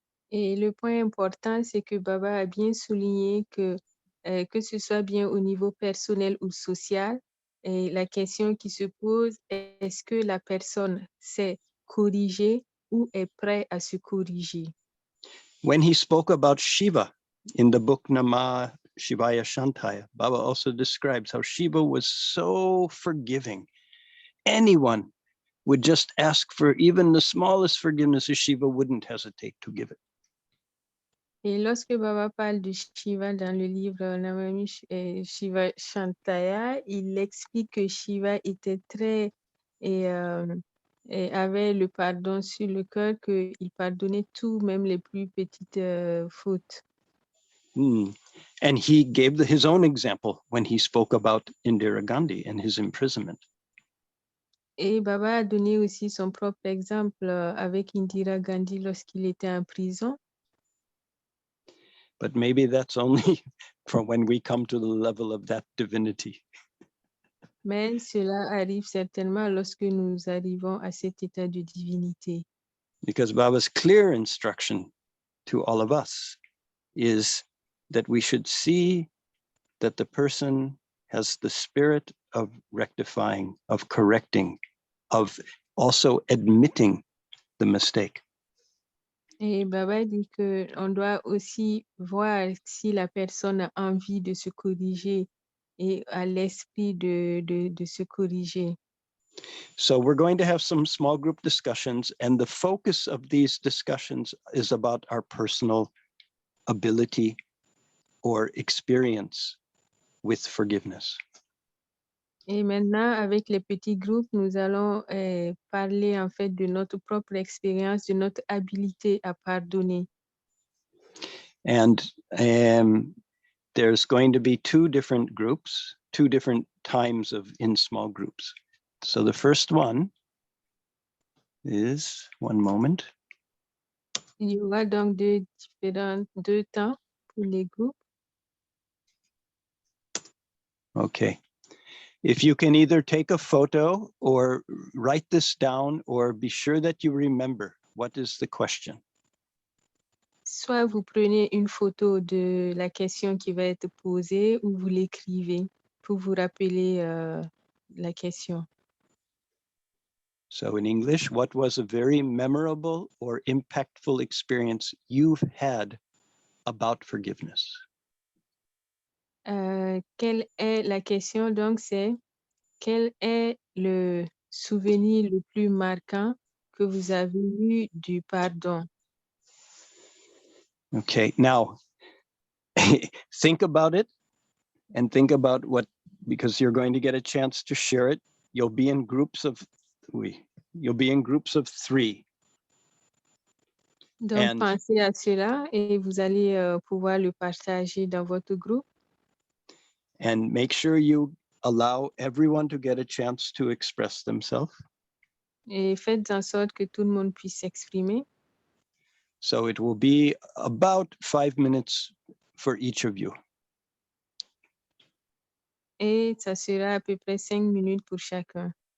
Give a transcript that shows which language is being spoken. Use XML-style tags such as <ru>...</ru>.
<fr>Et le point important, c'est que Baba a bien souligné que ce soit bien au niveau personnel ou social, et la question qui se pose, est-ce que la personne sait corriger ou est prêt à se corriger?</fr> <en>When he spoke about Shiva in the book Namah Shivaya Shantaya, Baba also describes how Shiva was so forgiving. Anyone would just ask for even the smallest forgiveness, Shiva wouldn't hesitate to give it.</en> <fr>Et lorsque Baba parle de Shiva dans le livre Namami Shiva Shantaya, il explique que Shiva était très et avait le pardon sur le cœur, qu'il pardonnait tout, même les plus petites fautes.</fr> <en>And he gave his own example when he spoke about Indira Gandhi and his imprisonment.</en> <fr>Et Baba a donné aussi son propre exemple avec Indira Gandhi lorsqu'il était en prison.</fr> <en>But maybe that's only from when we come to the level of that divinity.</en> <fr>Mais cela arrive certainement lorsque nous arrivons à cet état de divinité.</fr> <en>Because Baba's clear instruction to all of us is that we should see that the person has the spirit of rectifying, of correcting, of also admitting the mistake. Et Baba dit qu'on doit aussi voir si la personne a envie de se corriger et a l'esprit de se corriger. So we're going to have some small group discussions, and the focus of these discussions is about our personal ability or experience with forgiveness.</en> <fr>Et maintenant, avec les petits groupes, nous allons parler en fait de notre propre expérience, de notre habilité à pardonner.</fr> <en>And there's going to be two different groups, two different times in small groups. So the first one is, one moment.</en> <fr>Il y aura donc deux temps pour les groupes.</fr> <en>Okay. If you can either take a photo or write this down or be sure that you remember, what is the question?</en> <fr>Soit vous prenez une photo de la question qui va être posée ou vous l'écrivez pour vous rappeler la question.</fr> <en>So in English, what was a very memorable or impactful experience you've had about forgiveness?</en> <fr>Quelle est la question? Donc, c'est quel est le souvenir le plus marquant que vous avez eu du pardon?</fr> <en>Okay, now think about it and think about what, because you're going to get a chance to share it. You'll be in groups of, You'll be in groups of 3.</en> <fr>Donc,</fr> <en>And</en> <fr>pensez à cela et vous allez pouvoir le partager dans votre groupe.</fr> <en>and make sure you allow everyone to get a chance to express themselves.</en> <fr>Et faites en sorte que tout le monde puisse s'exprimer.</fr> <en>So it will be about 5 minutes for each of you.</en> <fr>Et ça sera à peu près 5 minutes pour chacun.</fr>